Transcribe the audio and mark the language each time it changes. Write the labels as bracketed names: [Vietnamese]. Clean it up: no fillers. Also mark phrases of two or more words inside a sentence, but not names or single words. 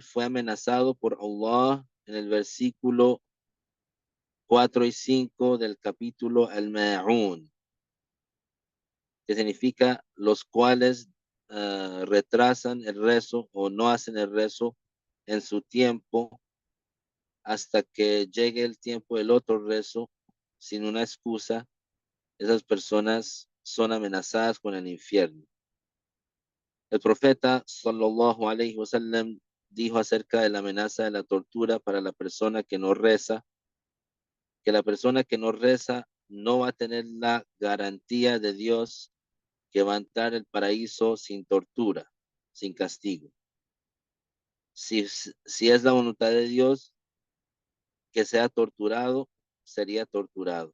[Spanish] fue amenazado por Allah en el versículo 4 y 5 del capítulo Al-Ma'un, que significa los cuales retrasan el rezo o no hacen el rezo en su tiempo hasta que llegue el tiempo del otro rezo sin una excusa. Esas personas son amenazadas con el infierno. El profeta [Arabic] صلى الله عليه وسلم [Spanish] dijo acerca de la amenaza de la tortura para la persona que no reza, que la persona que no reza no va a tener la garantía de Dios que va a entrar al paraíso sin tortura, sin castigo. Si es la voluntad de Dios que sea torturado, sería torturado.